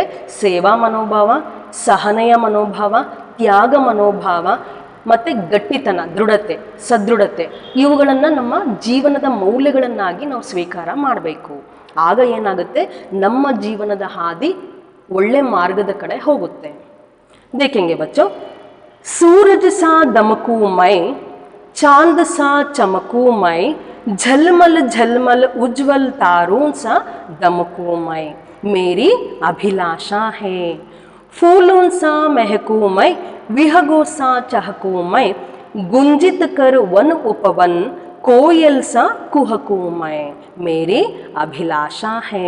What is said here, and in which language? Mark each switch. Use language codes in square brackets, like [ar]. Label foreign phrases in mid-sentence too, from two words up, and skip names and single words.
[kn] ಸೇವಾ ಮನೋಭಾವ, ಸಹನೆಯ ಮನೋಭಾವ, ತ್ಯಾಗ ಮನೋಭಾವ ಮತ್ತು ಗಟ್ಟಿತನ, ದೃಢತೆ, ಸದೃಢತೆ, ಇವುಗಳನ್ನು ನಮ್ಮ ಜೀವನದ ಮೌಲ್ಯಗಳನ್ನಾಗಿ ನಾವು ಸ್ವೀಕಾರ ಮಾಡಬೇಕು. ಆಗ ಏನಾಗುತ್ತೆ? ನಮ್ಮ ಜೀವನದ ಹಾದಿ ಒಳ್ಳೆ ಮಾರ್ಗದ ಕಡೆ ಹೋಗುತ್ತೆ. [hi] देखेंगे बच्चों, सूरज सा दमकू मैं, चांद सा चमकू मैं, झलमल झलमल उज्जवल तारों सा दमकू मैं, मेरी अभिलाषा है। फूलों सा महकू मैं, विहगों सा चहकू मैं, गुंजित कर वन उपवन, कोयल सा कुहकू मैं, मेरी अभिलाषा है।